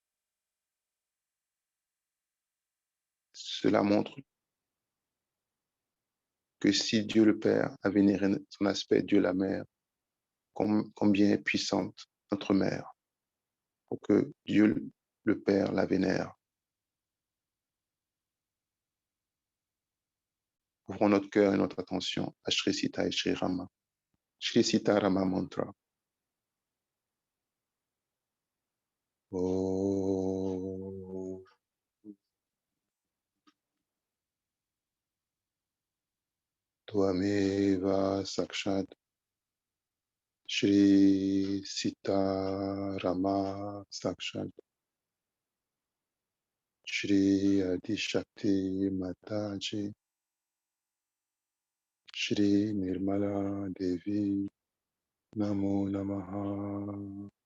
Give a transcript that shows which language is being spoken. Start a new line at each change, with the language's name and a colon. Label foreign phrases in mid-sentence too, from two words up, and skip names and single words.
French: Cela montre que si Dieu le Père a vénéré son aspect, Dieu la Mère, combien est puissante notre Mère, pour que Dieu le Père la vénère. Ouvrons notre cœur et notre attention à Shri Sita et Shri Rama. Shri Sita Rama Mantra. Oh.
Sanskrit: त्वमेव साक्षात् श्री सीता राम साक्षात् श्री आदि शक्ति माताजी श्री निर्मला देवी नमो नमः.